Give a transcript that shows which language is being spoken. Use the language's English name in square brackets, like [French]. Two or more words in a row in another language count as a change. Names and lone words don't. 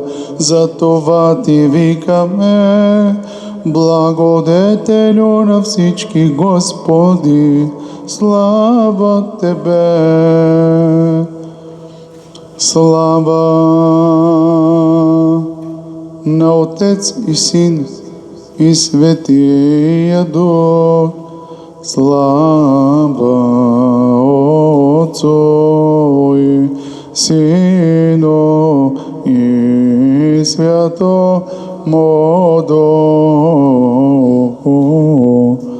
[Bulgarian] За Ти викаме, благодетелю на всички, Господи, слава Тебе. Слава на Отец и Син и Светия Дух. [Church Slavic] Слава Отцу и Сину и Святому Духу.